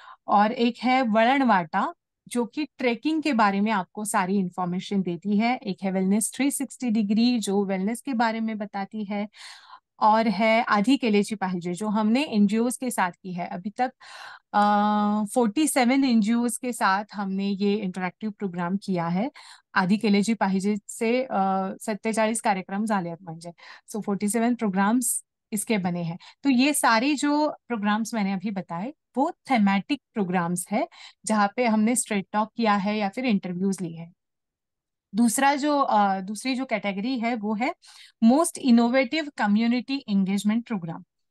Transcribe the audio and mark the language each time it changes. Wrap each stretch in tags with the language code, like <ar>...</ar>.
<hi>और एक है वळणवाटा, जो कि ट्रेकिंग के बारे में आपको सारी इंफॉर्मेशन देती है। एक है वेलनेस 360 डिग्री, जो वेलनेस के बारे में बताती है। और है आधी केलेची पाहिजे, जो हमने एनजीओज के साथ की है अभी तक। 47 एनजीओज के साथ हमने ये इंटरॅक्टिव्ह प्रोग्राम किया है। आधी केलेची पाहिजे से</hi> <mr>47 कार्यक्रम झाले आहेत, म्हणजे</mr> <hi>सो 47 प्रोग्राम्स इसके बने हैं। तो ये सारे जो प्रोग्राम्स मैंने अभी बताए वो थेमेटिक प्रोग्राम्स है, जहाँ पे हमने स्ट्रेट टॉक किया है या फिर इंटरव्यूज लिए हैं। दूसरी जो कैटेगरी है वो है most innovative community engagement programme.</hi>